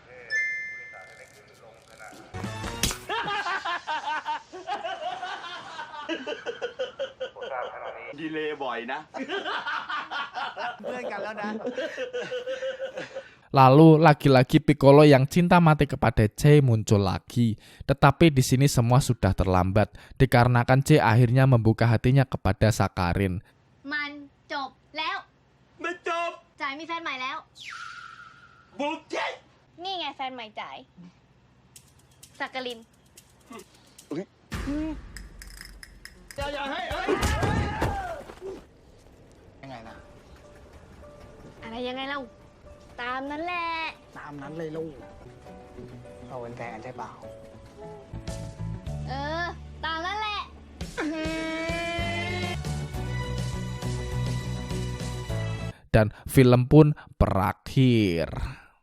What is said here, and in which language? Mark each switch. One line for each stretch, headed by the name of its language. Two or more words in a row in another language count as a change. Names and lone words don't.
Indonesian: Lalu lagi-lagi Piccolo yang cinta mati kepada Jae muncul lagi. Tetapi di sini semua sudah terlambat dikarenakan Jae akhirnya membuka hatinya kepada Sakharin.
Thai: มันจบแล้ว ไม่จบ จ่ายมีแฟนใหม่แล้ว บุกเจ๊ นี่ไงแฟนใหม่จ่ายสักกลิน ยังไงนะ อะไรยังไงเล่า ตามนั้นแหละ ตามนั้นเลยลูกเราเป็นแฟนใช่เปล่า เออ ตามนั้นแหละ
Indonesian: Dan film pun berakhir.